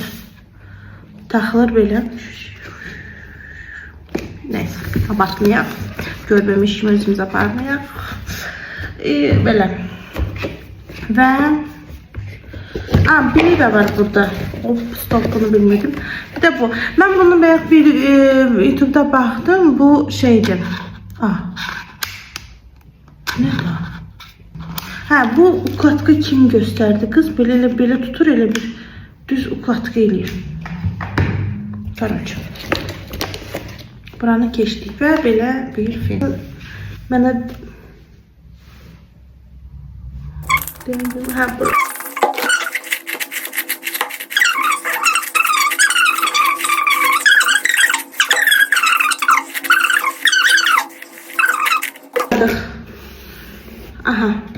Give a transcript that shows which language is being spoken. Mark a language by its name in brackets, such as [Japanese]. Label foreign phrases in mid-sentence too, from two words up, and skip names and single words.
[Azerbaijani] Taxılır belə. Neyse, abartmayaq. Görməmiş kimi özümüz aparmayaq. Belə. Və biri də var burada. [Turkish] Stokunu bilmedim. Bir de bu. Ben bunu bir YouTube'da baktım. Bu şeydi. Ne bu? Bu ukladka kim gösterdi kız? [Azerbaijani] Belə tutur, elə bir düz ukladka eləyir. [Russian] Короче. [Azerbaijani] Buranı keçdik və belə bir film. Mənə bu. Aha.